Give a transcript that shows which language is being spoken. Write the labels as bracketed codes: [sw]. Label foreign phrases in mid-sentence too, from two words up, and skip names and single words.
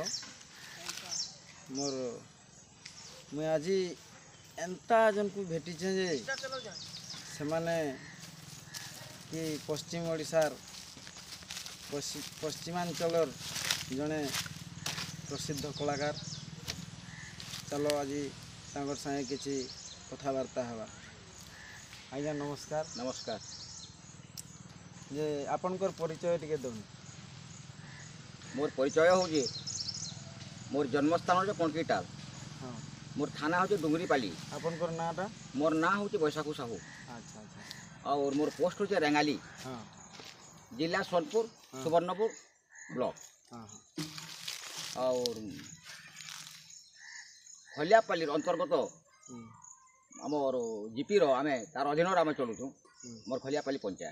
[spv] ମୋର ମୁଇ ଆଜ ଏଣ୍ତା ଜନ କୋ ଭେଟି ଯେ ସେ ମାନେ କି ପଶ୍ଚିମ ଓଡ଼ିଶାର ପଶ୍ଚିମାଞ୍ଚଳର ଯଡ଼େ ପ୍ରସିଦ୍ଧ କଳାକାର। ଚଲୋ ଆଜ ତାଙ୍ଗର ସଙ୍ଗେ କିସି କଥବାର୍ତା ହବା। ଆଜ୍ଞା ନମସ୍କାର। नमस्कार। ଯେ ଆପନକର ପରିଚୟ ଟିକେ ଦଉନ। ମୋର ପରିଚୟ ହୁଁ ମୋର ଜନ୍ମସ୍ଥାନ ହୁଁ କଙ୍କୀଟାଲ। हाँ। ମୋର ଥାନା ହୁଁ ଡୁଙ୍ଗରୀପାଲି। ଆପନକର ନାଟା? ମୋର ନା ହୁଁ ବୈସାଖୁ ସାହୁ। ଅଚ୍ଛା ଅଚ୍ଛା। ଆଉର ମୋର ପୋଷ୍ଟ ହୁଁ ରେଙ୍ଗାଲି। हाँ। ଜିଲା ସୋନପୁର, ସୁବର୍ଣ୍ଣପୁର ବ୍ଲକ। ହଁ ହଁ। ଆଉର ହଲିଆପାଲି ଅନ୍ତର୍ଗତ ଆମର ଜିପି ଆମେ ତାର ଅଧୀନ ଆମ ଚଲୁଚୁ। ମୋର ଖଲିଆପାଲି ପଞ୍ଚାୟତ।